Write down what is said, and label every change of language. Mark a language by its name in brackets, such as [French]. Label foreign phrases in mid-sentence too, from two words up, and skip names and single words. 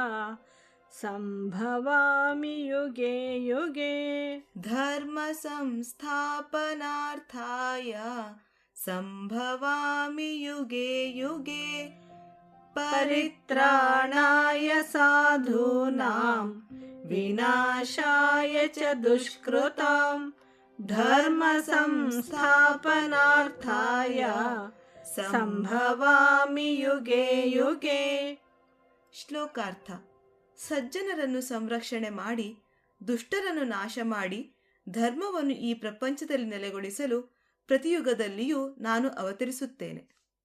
[Sanskrit] सम्भवामि युगे युगे। परित्राणाय साधूनां विनाशाय च दुष्कृतां धर्मसंस्थापनार्थाय ಸಂಭವಾಮಿ ಯುಗೆ ಯುಗೆ. [Kannada] ಶ್ಲೋಕಾರ್ಥ. ಸಜ್ಜನರನ್ನು ಸಂರಕ್ಷಣೆ ಮಾಡಿ ದುಷ್ಟರನ್ನು ನಾಶ ಮಾಡಿ ಧರ್ಮವನ್ನು ಈ ಪ್ರಪಂಚದಲ್ಲಿ ನೆಲೆಗೊಳಿಸಲು ಪ್ರತಿಯುಗದಲ್ಲಿಯೂ ನಾನು ಅವತರಿಸುತ್ತೇನೆ.